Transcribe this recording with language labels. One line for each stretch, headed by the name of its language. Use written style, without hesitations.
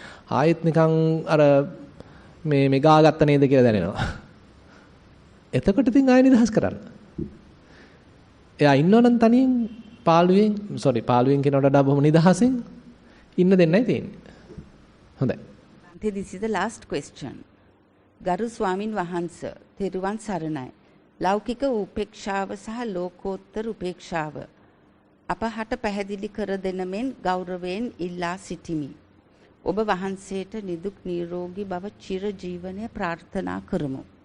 Sinhala: ආයෙත් නිකන් අර මේ ගාගත්ත නේද කියලා දැනෙනවා. එතකොට ඉතින් ආයෙ නිදහස් කරන්න. එයා ඉන්නවනම් තනියෙන් පාළුවෙන් කෙනාට වඩා බොහොම නිදහසෙන් ඉන්න දෙන්නයි තියෙන්නේ. හොඳයි.
English: This is the last question.
Sinhala: ගරු ස්වාමින් වහන්සේ තෙරුවන් සරණයි. ලෞකික උපේක්ෂාව සහ ලෝකෝත්තර උපේක්ෂාව අපහට පැහැදිලි කර දෙන මෙන් ගෞරවයෙන් ඉල්ලා සිටිමි. ඔබ වහන්සේට නිදුක් නිරෝගී භව චිර ජීවනය ප්‍රාර්ථනා කරමු.